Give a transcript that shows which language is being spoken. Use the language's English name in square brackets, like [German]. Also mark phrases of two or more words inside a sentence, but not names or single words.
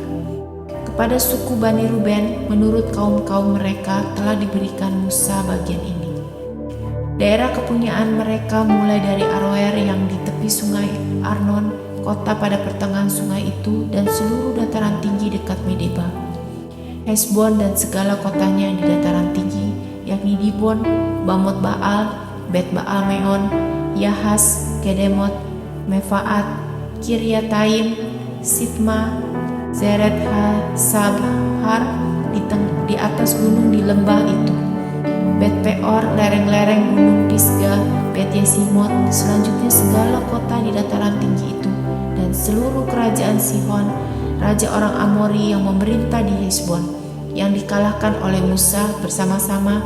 [Indonesian] Kepada suku Bani Ruben, menurut kaum-kaum mereka telah diberikan Musa bagian ini. Daerah kepunyaan mereka mulai dari Aroer yang di tepi sungai Arnon, kota pada pertengahan sungai itu, dan seluruh dataran tinggi dekat Medeba, Hesbon dan segala kotanya di dataran tinggi, yakni Dibon, Bamot Baal, Bet Baal Meon, Yahas, Kedemot, Mefaat, Kiryataim, Sitma, Zeret Sabhar di atas gunung di lembah itu, Bet Peor, lereng-lereng gunung Pisgah, Bet Yesimot, selanjutnya segala kota di dataran tinggi itu, dan seluruh kerajaan Sihon, raja orang Amori yang memerintah di Hesbon, yang dikalahkan oleh Musa bersama-sama.